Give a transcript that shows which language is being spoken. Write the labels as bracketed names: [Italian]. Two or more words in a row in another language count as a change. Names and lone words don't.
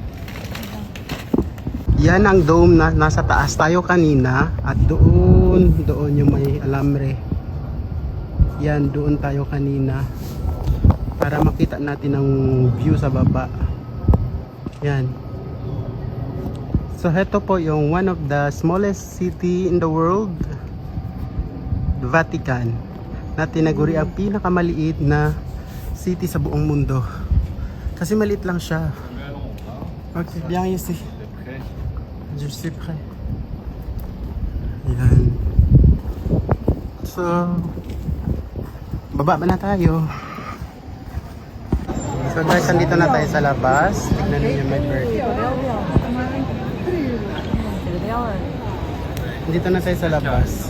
[Filipino] Yan ang dome na nasa taas tayo kanina at doon yung may alambre. Yan, doon tayo kanina para makita natin ang view sa baba. [English] Yan. So [Filipino] heto po yung [English] one of the smallest city in the world, Vatican, [Filipino] na tinaguri ang pinakamaliit na city sa buong mundo. Kasi maliit lang siya. [French] Okay, bien ici. Je suis prêt. [Filipino] Yan. So, baba na tayo. So guys, andito na tayo sa labas. Tignan niyo [English] my bird. [Filipino] Dito na tayo sa labas.